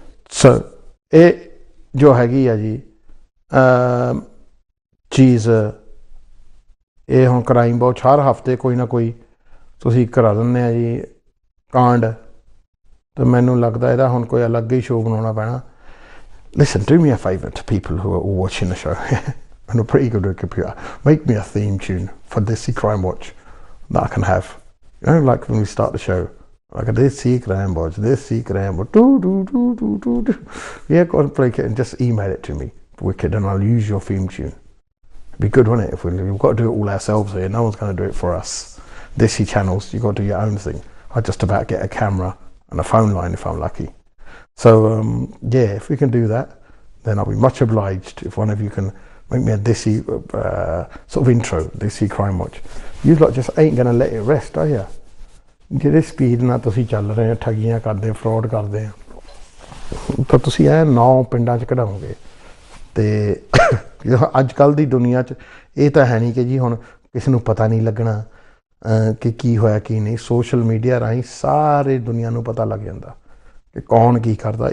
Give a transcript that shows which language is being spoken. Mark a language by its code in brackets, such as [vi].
[pa] ਸੋ ਇਹ ਜੋ ਹੈਗੀ ਆ ਜੀ ਚੀਜ਼, ਇਹ ਹੁਣ ਕ੍ਰਾਈਮ ਬਹੁਤ ਹਰ ਹਫ਼ਤੇ ਕੋਈ ਨਾ ਕੋਈ ਤੁਸੀਂ ਕਰਾ ਦਿੰਦੇ ਆ ਜੀ ਕਾਂਡ, ਤੇ ਮੈਨੂੰ ਲੱਗਦਾ ਇਹਦਾ ਹੁਣ ਕੋਈ ਅਲੱਗ ਹੀ ਸ਼ੋਅ ਬਣਾਉਣਾ ਪੈਣਾ। [en] Listen, do me a favour to people who are all watching the show and are pretty good at computer. Make me a theme tune for Desi Crime Watch that I can have. You know, like when we start the show, like a Desi Crime Watch, Desi Crime Watch, do do do do do do. Yeah, go and break it and just email it to me, wicked, and I'll use your theme tune. It'd be good, wouldn't it? If we've got to do it all ourselves here, no one's going to do it for us. Desi channels, you've got to do your own thing. I'll just about get a camera and a phone line if I'm lucky. So yeah, if we can do that, then I'll be much obliged if one of you can make me a Desi sort of intro, Desi Crime Watch. You lot just ain't gonna let it rest, are you? [pa] ਜਿਹੜੇ speed ਨਾਲ ਤੁਸੀਂ ਚੱਲ ਰਹੇ ਹੋ, ਠੱਗੀਆਂ ਕਰਦੇ, fraud ਕਰਦੇ ਆ, ਤਾਂ ਤੁਸੀਂ ਇਹ 9 ਪਿੰਡਾਂ 'ਚ ਕਢਾਓਗੇ। ਤੇ ਅੱਜ ਕੱਲ੍ਹ ਦੀ ਦੁਨੀਆ 'ਚ ਇਹ ਤਾਂ ਹੈ ਨਹੀਂ ਕਿ ਜੀ ਹੁਣ ਕਿਸੇ ਨੂੰ ਪਤਾ ਨਹੀਂ ਲੱਗਣਾ ਕਿ ਕੀ ਹੋਇਆ ਕੀ ਨਹੀਂ। ਸੋਸ਼ਲ ਮੀਡੀਆ ਰਾਹੀਂ ਸਾਰੇ ਦੁਨੀਆ ਨੂੰ ਪਤਾ ਲੱਗ ਜਾਂਦਾ ਕਿ ਕੌਣ ਕੀ ਕਰਦਾ।